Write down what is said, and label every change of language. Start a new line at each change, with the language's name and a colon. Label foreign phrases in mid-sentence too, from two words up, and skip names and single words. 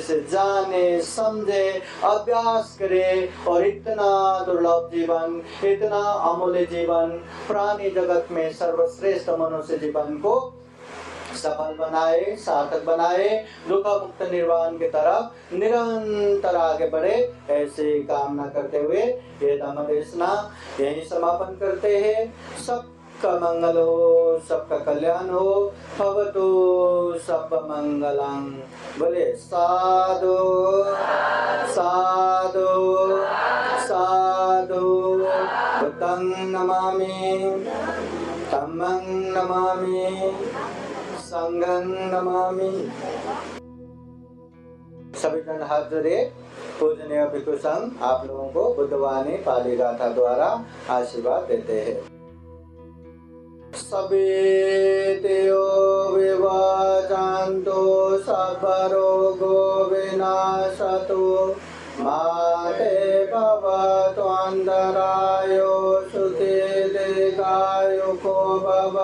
Hindi: से जाने समझे, अभ्यास करे, और इतना दुर्लभ जीवन, इतना अमूल्य जीवन, प्राणी जगत में सर्वश्रेष्ठ मनुष्य जीवन को सफल बनाए, सार्थक बनाए, दुख मुक्त निर्वाण की तरफ निरंतर आगे बढ़े, ऐसे कामना करते हुए ये धम्म देशना यही समापन करते हैं। सबका मंगल हो, सबका कल्याण हो,
Pali: भवतु सब मंगलम।
Hindi: बोले
Pali: साधु साधु साधु। बुद्धं नमामि, धम्मं नमामि, संघं नमामि।
Hindi: सभी जन हाथ जोड़े। पूजनीय भिक्षु संघ आप लोगों को बुद्धवाणी पाली गाथा द्वारा आशीर्वाद देते हैं।
Pali: सवेतयो विवाचान्तो सर्वरोगो विनाशतो माते भवतु अन्तरायो सुखे दीर्घायुको भव।